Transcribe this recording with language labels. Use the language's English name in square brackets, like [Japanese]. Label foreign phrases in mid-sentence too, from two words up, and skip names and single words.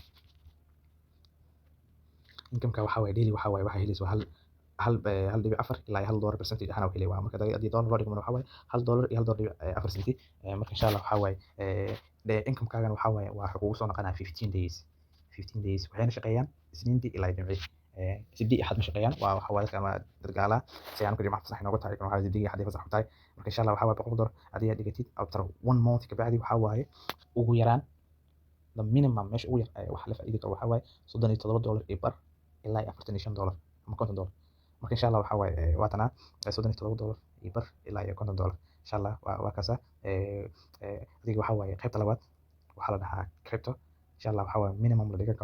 [Somali] waxa waaye daily waxa waaye waxa helaysid hal dhibic afar ilaa $1 percentage ahaan oo helay waa marka hadii dollar loo dhigo waxa waaye $1 iyo $1.4 marka [Arabic] insha Allah [Somali] waxa waaye income-kaaga waxa waaye waxa kugu soo noqonaa 15 days waxayna shaqeeyaan isniintii ilaa jimcihii sidii axad ma shaqeeyaan waa waxa waaye kama dargaala si aan ku jimcaha fasax inooga tahay waxa sidii axad fasax tahay marka [Arabic] insha Allah [Somali] waxa waaye $100 hadii aad dhigatid [English] after 1 month [Somali] ka bacdi waxa waaye ugu yaraan [English] the minimum [Somali] meesha ugu yar waxa la faa'iido karo waxa waaye $37 iyo bar ilaa $45 ama $50 marka [Arabic] insha Allah [Somali] waxa waaye waa tana $37 iyo bar ilaa $50 [Arabic] insha Allah [Somali] waa kaasa adiga waxa waaye qaybta labaad waxa la dhahaa crypto [Arabic] insha Allah [Somali] waxa waaye minimum la dhigan karo